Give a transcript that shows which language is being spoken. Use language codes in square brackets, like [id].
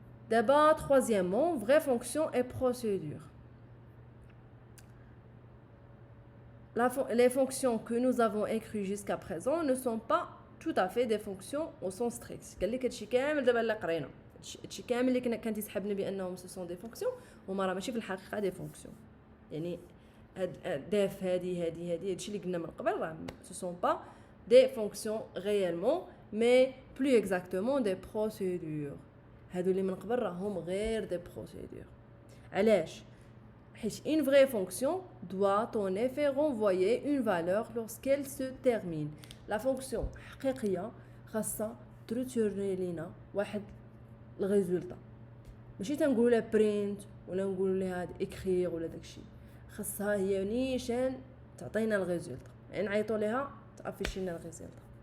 [fr] D'abord, troisièmement, vraie fonction et procédure. Les fonctions que nous avons écrites jusqu'à présent ne sont pas tout à fait des fonctions au sens strict. [ar] قال لك هادشي كامل دابا اللي قرينا هادشي كامل اللي كان تيسحبنا بانهم [fr] ce sont des fonctions [ar] وما راه ماشي في الحقيقه دي فونكسيون يعني داف هادي هادشي اللي قلنا من قبل راه [fr] ce sont pas des fonctions réellement mais plus exactement des procédures. [ar] هادو اللي من قبل راهم غير دي بروسيدور. علاش؟ حيت [fr] une vraie fonction doit en effet renvoyer une valeur lorsqu'elle se termine. la fonction [ar] حقيقيه خاصها تريتورني لينا واحد الريزولطا ماشي تنقولوا لها برينت ولا نقولوا لها اكرير ولا داكشي خاصها هي نيشان تعطينا الريزولطا يعني نعيطوا ليها تافيشي لنا الريزولطا.